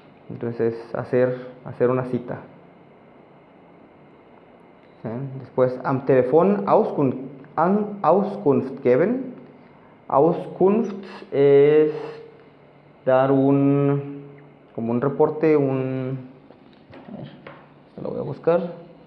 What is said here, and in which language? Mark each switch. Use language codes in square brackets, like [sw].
[es] Entonces, hacer una cita. ¿Sí? Después, [de] am Telefon Auskunft geben. [es] Auskunft es dar como un reporte, lo voy a buscar.